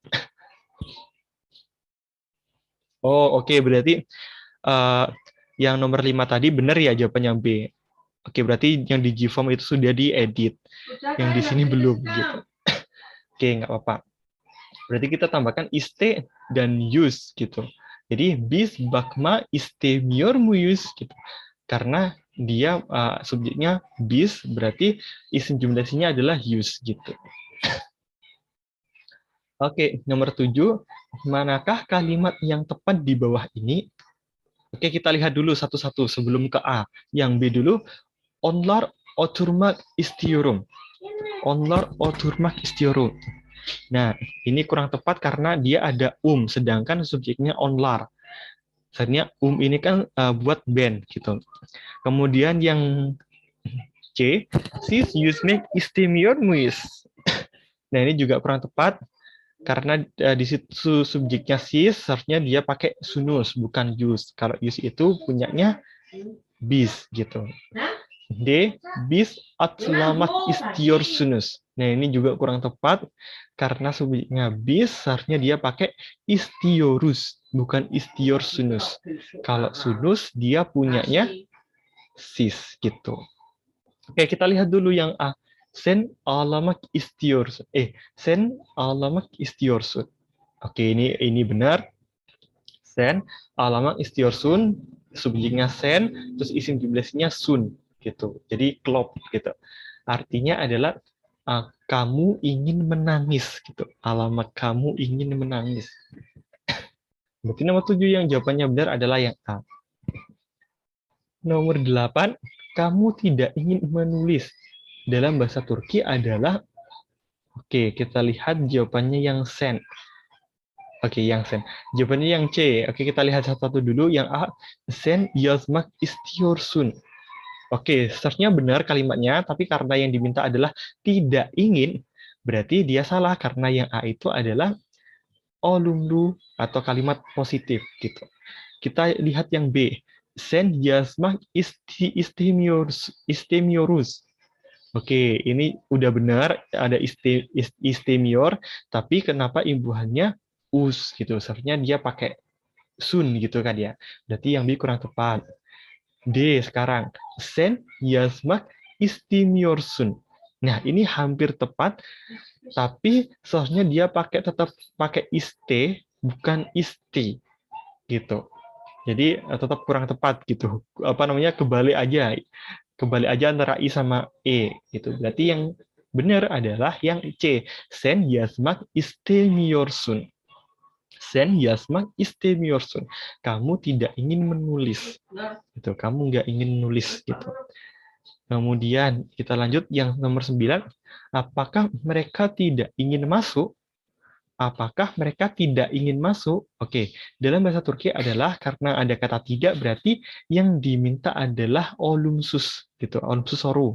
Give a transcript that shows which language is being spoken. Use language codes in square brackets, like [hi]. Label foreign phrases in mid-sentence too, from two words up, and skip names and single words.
[id] Oh, oke, berarti yang nomor 5 tadi benar ya jawabannya B. Oke, berarti yang di Gform itu sudah diedit. Yang di sini belum gitu. Oke, nggak apa-apa. Berarti kita tambahkan iste dan use gitu. Jadi [tr] bis bakma istemiyor muyuz [id] gitu. Karena dia subjeknya bis berarti isim jumlahnya adalah use gitu. Oke, nomor 7. Manakah kalimat yang tepat di bawah ini? Oke, kita lihat dulu satu-satu sebelum ke A. Yang B dulu, [tr] onlar oturmak istiyorum. Onlar oturmak istiyorum. [id] Nah, ini kurang tepat karena dia ada sedangkan subjeknya onlar. Sebenarnya ini kan buat band gitu. Kemudian yang C, [tr] sis yüzmek istemiyormuş. [id] Nah, ini juga kurang tepat karena di situ subjeknya sis, seharusnya dia pakai sunus, bukan yus. Kalau yus itu punyanya bis gitu. D, [tr] bis atlamak istiyorsunuz. [id] Nah, ini juga kurang tepat karena subjeknya bis, seharusnya dia pakai istiyorus, bukan istiyorsunuz. Kalau sunus, dia punyanya sis gitu. Oke, kita lihat dulu yang A. [tr] Sen ağlamak istiyorsun. Sen ağlamak istiyorsun. [id] Oke, ini benar. [tr] Sen ağlamak istiyorsun. [id] Subjeknya sen, terus isim jumlahnya sun gitu. Jadi klop gitu. Artinya adalah kamu ingin menangis gitu. Alamat kamu ingin menangis. Berarti nomor 7 yang jawabannya benar adalah yang A. Nomor 8, kamu tidak ingin menulis. Dalam bahasa Turki adalah, oke, kita lihat jawabannya yang sen. Oke, yang sen. Jawabannya yang C. Oke, kita lihat satu-satu dulu. Yang A, [tr] sen yazmak istiyorsun. [id] Oke, seharusnya benar kalimatnya, tapi karena yang diminta adalah tidak ingin, berarti dia salah karena yang A itu adalah olumlu atau kalimat positif gitu. Kita lihat yang B. [tr] Sen yazmak istemiyoruz. [id] Oke, ini udah benar ada istemior, tapi kenapa imbuhannya us gitu? Seharusnya dia pakai sun gitu kan ya. Berarti yang B kurang tepat. D sekarang. [tr] Sen yazmak istemiyorsun. [id] Nah, ini hampir tepat, tapi seharusnya dia tetap pakai iste, bukan isti gitu. Jadi tetap kurang tepat gitu. Kebalik aja antara I sama E gitu. Berarti yang benar adalah yang C. [tr] Sen yazmak istemiyorsun. Sen yazmak istemiyorsun. [id] Kamu tidak ingin menulis. Gitu. Kamu nggak ingin menulis gitu. Kemudian kita lanjut yang nomor 9. Apakah mereka tidak ingin masuk? Apakah mereka tidak ingin masuk? Oke, dalam bahasa Turki adalah karena ada kata tidak, berarti yang diminta adalah olumsus gitu, [tr] olumsus soru.